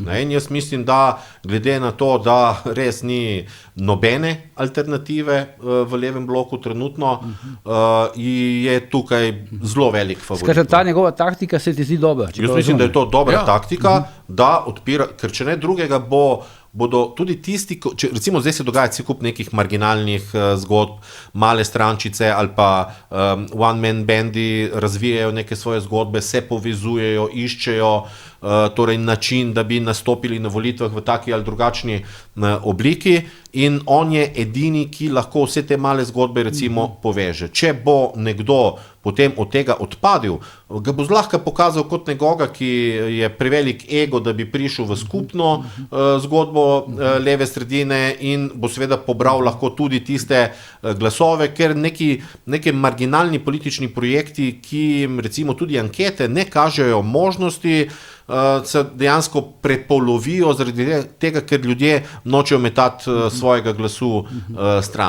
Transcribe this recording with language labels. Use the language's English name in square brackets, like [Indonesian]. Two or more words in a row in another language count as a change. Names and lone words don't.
[Slovenian] In jaz mislim, da glede na to, da res ni nobene alternative v levem bloku trenutno, je tukaj zelo velik favorit. Skratka, ta njegova taktika se ti zdi dobra? Jaz mislim, da je to dobra taktika, da odpira, ker če ne drugega bodo tudi tisti, recimo zdaj se dogaja cel kup nekih marginalnih zgodb, male strančice ali pa one-man bandi razvijajo neke svoje zgodbe, se povezujejo, iščejo torej način, da bi nastopili na volitvah v taki ali drugačni obliki in on je edini, ki lahko vse te male zgodbe recimo poveže. Če bo nekdo potem od tega odpadil, ga bo zlahka pokazal kot nekoga, ki je prevelik ego, da bi prišel v skupno zgodbo leve sredine in bo seveda pobral lahko tudi tiste glasove, ker neki marginalni politični projekti, ki jim recimo tudi ankete ne kažejo možnosti, se dejansko prepolovijo zaradi tega, ker ljudje nočejo metati svojega glasu stran.